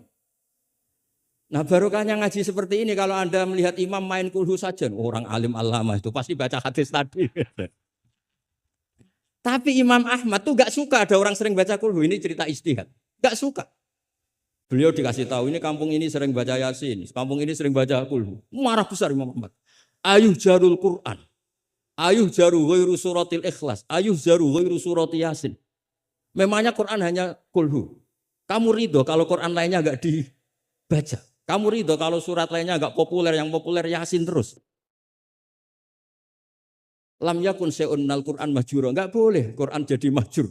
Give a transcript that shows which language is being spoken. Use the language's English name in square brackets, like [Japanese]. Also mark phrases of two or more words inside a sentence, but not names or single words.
[Indonesian] Nah barokahnya ngaji seperti ini kalau Anda melihat imam main kulhu saja, orang alim alama itu pasti baca hadis tadi. Tapi Imam Ahmad tuh gak suka ada orang sering baca kulhu, ini cerita ijtihad. Gak suka. Beliau dikasih tahu ini kampung ini sering baca Yasin, kampung ini sering baca kulhu. Marah besar Imam Ahmad. [Arabic] أيهجر القرآن. أيهجر غير سورة الإخلاص. أيهجر غير سورة يس. [Indonesian] Memangnya Quran hanya kulhu. Kamu ridho kalau Quran lainnya enggak dibaca. Kamu ridho kalau surat lainnya enggak populer, yang populer Yasin terus. [Arabic] لم يكن شأن القرآن مهجورا. [Indonesian] Enggak boleh Quran jadi mahjur.